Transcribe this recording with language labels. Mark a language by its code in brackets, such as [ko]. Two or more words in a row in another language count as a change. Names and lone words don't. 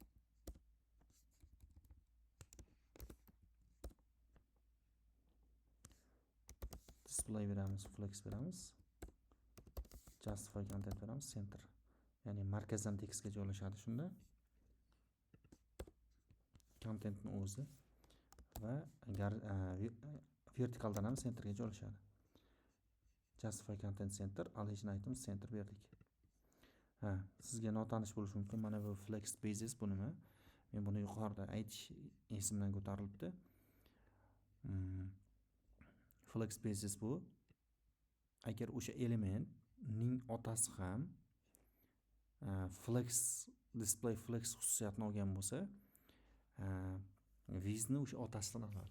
[uz] Display beramiz, flex beramiz. [en] Justify content [uz] beramiz, center. Ya'ni markazdan tekstga joylashadi shunda. Contentni o'zi va vertikaldan ham centerga joylashadi. [en] Justify content center, allocation items center berdik. [uz] Sizga notanish bo'lishi mumkin. Mana bu [en] flex spaces [uz] bu nima? Men buni yuqorida aytish esimdan ko'tarilibdi. [en] Flex spaces [uz] bu agar o'sha elementning otasi ham [en] flex display flex [uz] xususiyatini olgan bo'lsa, widthni o'sha otasidan oladi.